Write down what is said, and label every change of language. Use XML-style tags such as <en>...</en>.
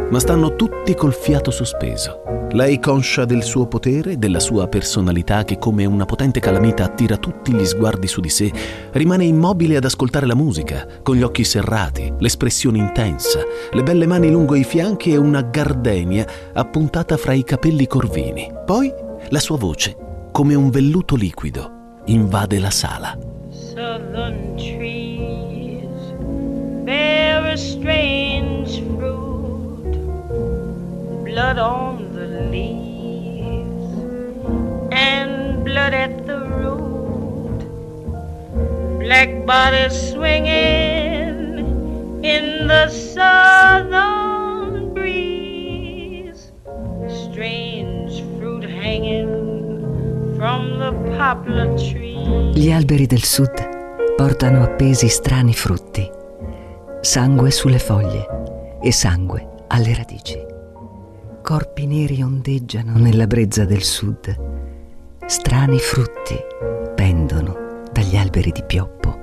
<it>Ma stanno tutti col fiato sospeso. Lei, conscia del suo potere, della sua personalità che come una potente calamita attira tutti gli sguardi su di sé, rimane immobile ad ascoltare la musica, con gli occhi serrati, l'espressione intensa, le belle mani lungo i fianchi e una gardenia appuntata fra i capelli corvini. Poi la sua voce, come un velluto liquido, invade la sala.</it> <en>Southern trees bear a strange fruit, blood on the leaves and blood at the root, black bodies swinging in the southern breeze, strange fruit hanging from the poplar trees.</en> <it>Gli alberi del sud portano appesi strani frutti, sangue sulle foglie e sangue alle radici. Corpi neri ondeggiano nella brezza del sud, strani frutti pendono dagli alberi di pioppo.</it>